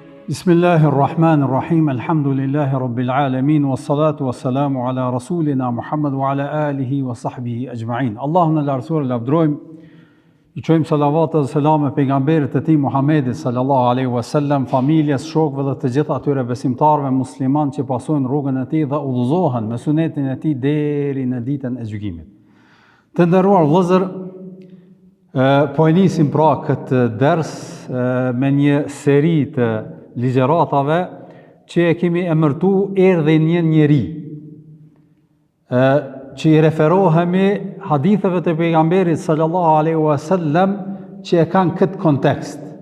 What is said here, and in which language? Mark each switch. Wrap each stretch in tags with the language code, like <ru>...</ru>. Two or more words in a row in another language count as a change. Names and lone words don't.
<ar>بسم الله الرحمن الرحيم الحمد لله رب العالمين والصلاة والسلام على رسولنا محمد وعلى آله وصحبه أجمعين.</ar> <sq>Allahun e lartësuar lavdrojmë, i qojmë salavat dhe selam e pejgamberit e tij Muhammedit</sq> <ar>صلى الله عليه وسلم,</ar> <sq>familjes, shokëve dhe të gjithë atyre besimtarëve musliman që pasojnë rrugën e tij dhe udhëzohen me sunetin e tij deri në ditën e gjykimit. Të nderuar vëllezër, po e nisim pra këtë ders me një seri të ligjeratave që e kemi emërtu erdhi një njeri, që i referohemi haditheve të pejgamberit</sq> <ar>صلى الله عليه وسلم</ar> <sq>që e kanë këtë kontekst.</sq>